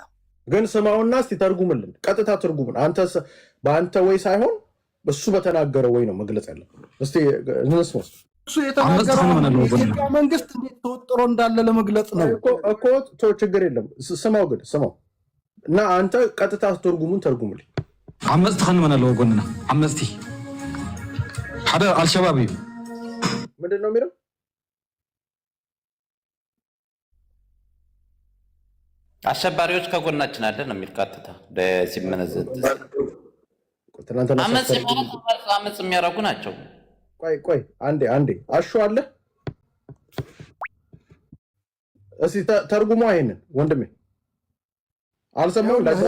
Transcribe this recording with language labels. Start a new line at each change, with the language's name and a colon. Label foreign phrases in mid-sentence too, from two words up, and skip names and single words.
Amharic: ግን ስማውና እስቲ ተርጉምልን፣ ቀጥታ ተርጉምን። አንተ በአንተ ወይ ሳይሆን እሱ በተናገረው ወይ ነው መግለጽ ያለብን። እስቲ እንስማ። እሱ የተናገረው የኢትዮጵያ መንግስት እንዴት ተወጥሮ እንዳለ ለመግለጽ ነው እኮ። ችግር የለም ስማው፣ ግን ስማው እና አንተ ቀጥታ ተርጉሙን ተርጉምልኝ።
Tigrinya: ዓመፅቲ ክንመን ኣለዎ ጎንና ዓመፅቲ ሓደ አልሸባብ እዩ።
Amharic: ምንድን ነው የሚለው? አሸባሪዎች ከጎናችን አለ ነው የሚል ቀጥታ ሲመነዘት አመፅ የሚያደርጉ ናቸው። ቆይ አንዴ አሹ አለ እስኪ ተርጉሟ ይሄንን ወንድሜ። አልሰማሁም።